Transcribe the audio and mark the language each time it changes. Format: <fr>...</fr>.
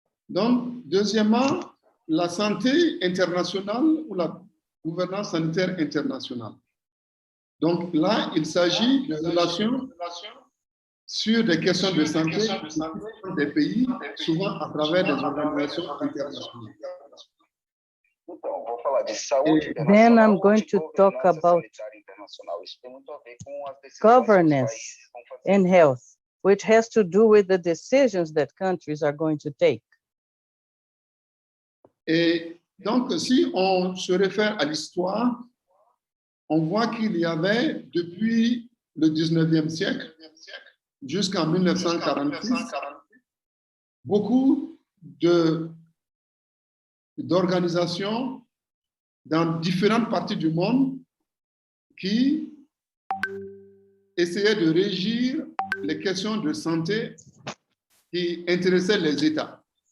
<fr>Donc, deuxièmement, la santé internationale ou la gouvernance sanitaire internationale. Donc là, il s'agit de relations sur des questions de santé des pays, souvent à travers des organisations internationales.</fr> <en>Then I'm going to talk about governance in health, which has to do with the decisions that countries are going to take.</en> <fr>Et donc, si on se réfère à l'histoire, on voit qu'il y avait, depuis le 19e siècle jusqu'en 1946, beaucoup d'organisations dans différentes parties du monde qui essayaient de régir les questions de santé qui intéressaient les États.</fr>